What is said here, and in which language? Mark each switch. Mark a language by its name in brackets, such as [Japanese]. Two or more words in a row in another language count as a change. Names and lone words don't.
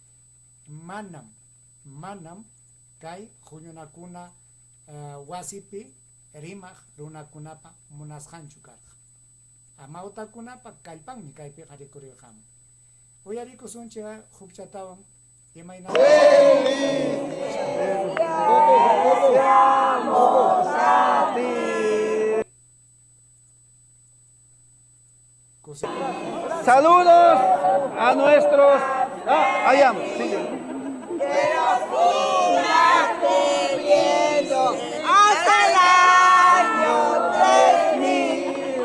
[Quechua] manam kay huñunakuna wasipi rimaq runakunapa munasqanchu karqa amawtakunapa kallpanmi kaypi qarikurirqamun uyarikusunchi hukchatawan imayna [Spanish] Saludos a nuestros allá, sigue. Hasta el año 3000.